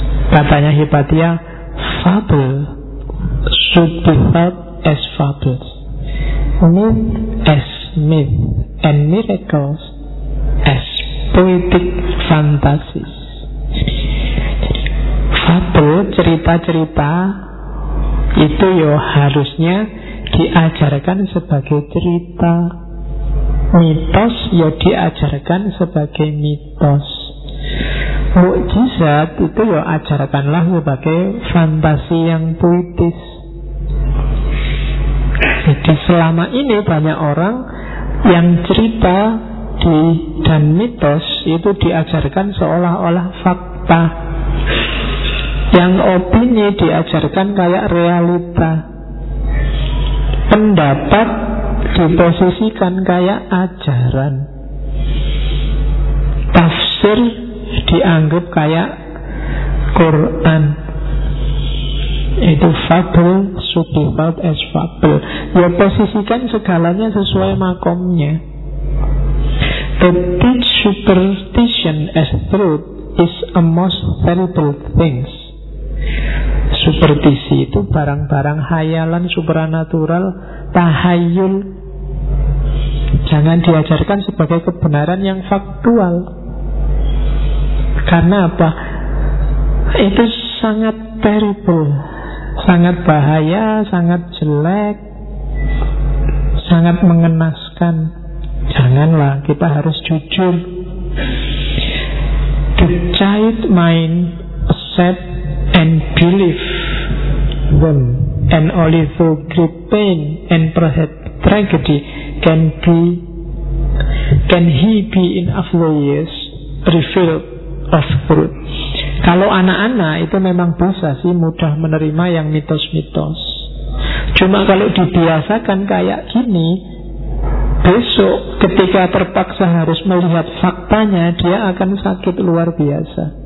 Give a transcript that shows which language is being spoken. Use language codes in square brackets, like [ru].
[id] Katanya [en] Hipatia, fable should be thought as fables, myth as myth, and miracles as poetic fantasies. [id] Fable, cerita-cerita itu yo harusnya diajarkan sebagai cerita. Mitos yo diajarkan sebagai mitos. Mukjizat itu ya ajarkanlah sebagai fantasi yang puitis. Jadi selama ini banyak orang yang cerita di dan mitos itu diajarkan seolah-olah fakta. Yang opini diajarkan kayak realita. Pendapat diposisikan kayak ajaran. Tafsir dianggap kayak Quran. Itu [en] fable should be thought as fable. [id] Ya posisikan segalanya sesuai makomnya. [en] To teach superstition as truth is a most terrible things. [id] superstisi itu barang-barang hayalan supranatural, tahayul. Jangan diajarkan sebagai kebenaran yang faktual. Karena apa? Itu sangat terrible, sangat bahaya, sangat jelek, sangat mengenaskan. Janganlah, kita harus jujur. [en] The child mind accept and believe them, and only through great pain and perhaps tragedy can he be in after years revealed of truth. [id] Kalau anak-anak itu memang bisa sih mudah menerima yang mitos-mitos. Cuma kalau dibiasakan kayak gini, besok ketika terpaksa harus melihat faktanya, dia akan sakit luar biasa.